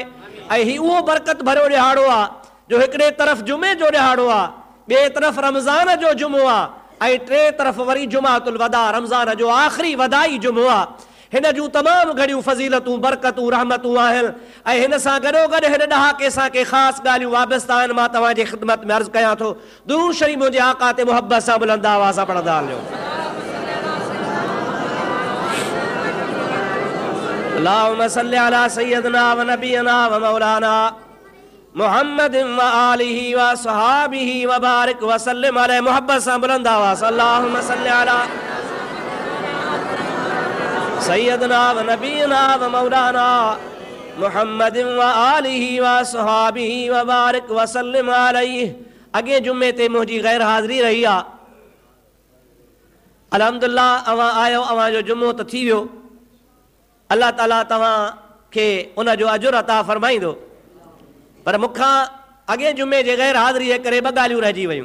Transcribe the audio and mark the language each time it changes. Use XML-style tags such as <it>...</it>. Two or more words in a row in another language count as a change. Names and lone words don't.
<sd>ऐं ही उहो बरकत भरियो ॾिहाड़ो आहे जो हिकिड़े तरफ़ जुमे जो ॾिहाड़ो आहे, ॿिए तरफ़ रमज़ान जो जुमो आहे ऐं टे तरफ़ वरी जुमातुल वदा रमज़ान जो आख़िरी वदाई जुमो आहे। हिन जूं तमामु घणियूं फज़ीलतूं बरकतूं रहमतूं आहिनि ऐं हिन सां गॾोगॾु हिन ॾहाके सां के ख़ासि ॻाल्हियूं वाबस्ता आहिनि। मां तव्हांजी ख़िदमत में अर्ज़ु कयां थो, दुरूद शरीफ़ मुंहिंजे आका ते मुहबत सां बुलंद आवाज़ सां पढ़ंदा हलियो।</sd> <ar>اللهم صل على سيدنا ونبينا ومولانا محمد وآله وصحبه وبارك وسلم عليه.</ar> <sd>मुहब्बत सां बुलंद आवाज़</sd> <ar>اللهم صل على سيدنا ونبينا ومولانا محمد وآله وصحبه وبارك وسلم عليه.</ar> <sd>अॻे जुमे ते मुंहिंजी गैर हाज़िरी रही आहे। अल्हम्दुलिल्लाह अवां आयो, अवां जो जुमो त थी वियो। अल्लाह ताला तव्हांखे उन जो अजुर अता फरमाईंदो। पर मूंखां अॻे जुमे जे गैर हाज़िरी जे करे ॿ ॻाल्हियूं रहिजी वयूं।</sd>